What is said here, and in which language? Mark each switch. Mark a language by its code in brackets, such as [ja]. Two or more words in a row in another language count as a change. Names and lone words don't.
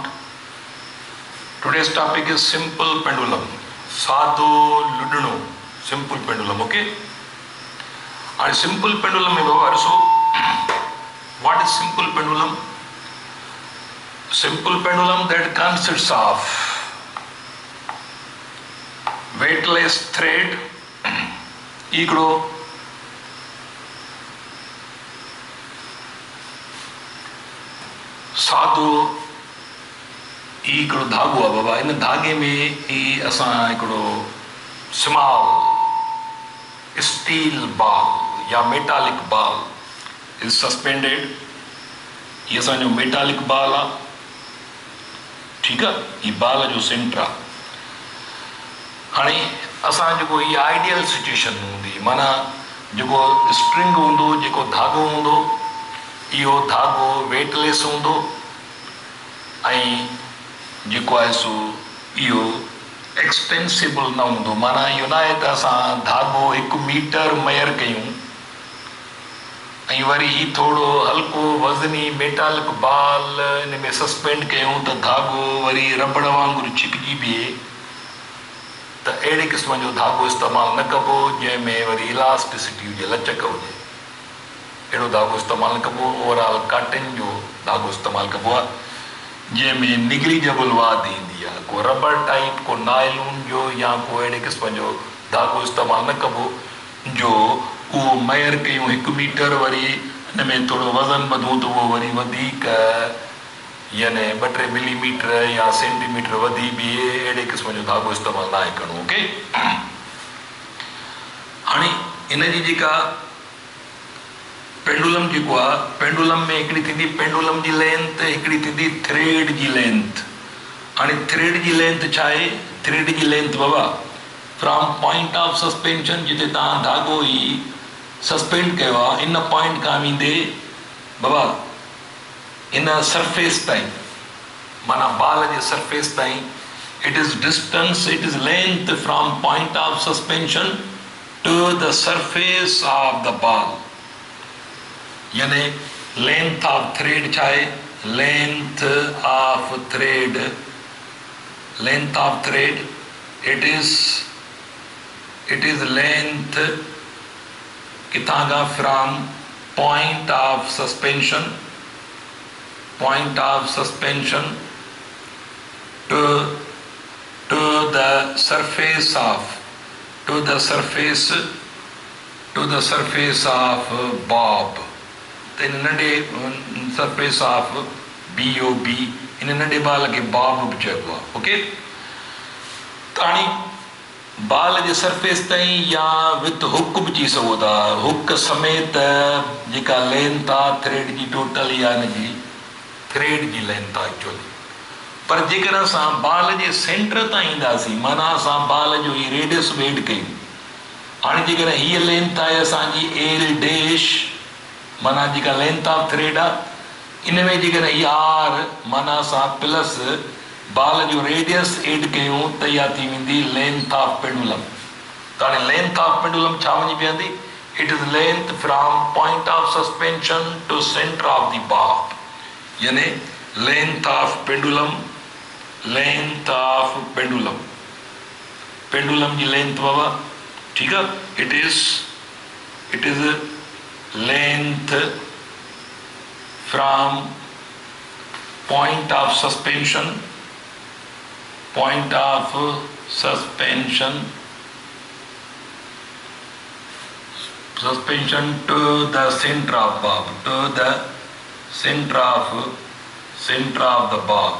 [en] Today's topic is simple pendulum, Sadhu Ludunu, simple pendulum, okay? And simple pendulum is so, what is simple pendulum? Simple pendulum that consists of weightless thread, [sd] ईकड़ो सादो ईकड़ो धागो आहे बाबा, इन धागे में ही असां हिकिड़ो [en] small steel ball [sd] या [en] metallic ball is suspended. [sd] ये असांजो [en] metallic ball [sd] आहे, ठीकु आहे. ही बॉल जो सेंटर आहे. हाणे असां जेको इहा [en] ideal situation [sd] हूंदी, माना जेको स्ट्रिंग हूंदो, जेको धागो हूंदो, इहो धागो वेटलेस हूंदो ऐं जेको आहे सो इहो एक्सपेंसिबल न हूंदो. माना इहो न आहे त असां धागो 1 मीटर मयर कयूं ऐं वरी ही थोरो हल्को वज़नी [en] metallic ball [sd] इन में सस्पेंड कयूं त धागो वरी रबड़ वांगुरु छिकजी बीहे. त अहिड़े क़िस्म जो धागो इस्तेमालु न कबो जंहिंमें वरी इलास्टिसिटी हुजे, लचक हुजे. अहिड़ो धागो इस्तेमालु न कबो. [en] overall cotton [sd] जो धागो इस्तेमालु कबो आहे जंहिंमें निगरीजेबल वाद ईंदी आहे. को रबड़ टाइप, को नायलून जो या को अहिड़े क़िस्म जो धागो इस्तेमालु न कबो जो उहो मयर कयूं 1 मीटर, वरी हिन में थोरो वज़न वधूं त उहो वरी वधीक यानी 2-3 मिलीमीटर या सेंटीमीटर वधी बीहे. अहिड़े क़िस्म जो धागो इस्तेमालु न आहे करिणो, ओके. हाणे इन जी जेका पेंडुलम जेको आहे, पेंडुलम में हिकिड़ी थींदी पेंडुलम जी लेंथ, हिकिड़ी थींदी थ्रेड जी लेंथ. हाणे थ्रेड जी लेंथ छा आहे? थ्रेड जी लेंथ बाबा [en] from point of suspension, [sd] जिते तव्हां धागो ई सस्पेंड कयो आहे, इन पॉइंट खां वेंदे बाबा इन सरफेस ताईं, माना बाल जे सरफेस ताईं, [en] it is distance, it is length from point of suspension to the surface of the ball. [sd] यानी [en] length of thread [sd] छा आहे? [en] length of thread, length of thread it is length [sd] किथां खां [en] from point of suspension, point of suspension to the surface of bob. [sd] इन नडे [en] surface of bob, [sd] इन नडे बाल खे बॉब बि चइबो, [en] okay. [sd] ताणी बाल जे सरफेस ताईं या [en] with hook [sd] बि चई सघो था. हुक समेत जेका लेंथ आहे थ्रेड जी टोटल या हिन जी थ्रेड जी लेंथ आहे एक्चुअली. पर जेकर असां बाल जे सेंटर ताईं ईंदासीं, माना असां बाल जो ही रेडियस वेड कयूं. हाणे जेकर हीअ लेंथ आहे असांजी [en] L dash, [sd] माना जेका [en] length of thread [sd] आहे, इन में जेकर हीअ आर, माना असां प्लस बाल जो रेडियस एड कयूं त इहा थी वेंदी [en] length of pendulum. [sd] त हाणे [en] length of pendulum [sd] छा वञी बीहंदी? [en] it is length from point of suspension to centre of the bob. [sd] यानी [en] length of pendulum, length of pendulum, [sd] पेंडुलम जी लेंथ बाबा, [hi] ठीक है. [en] it is length from point of suspension, point of suspension to the centre of bob, to the centre of the bob.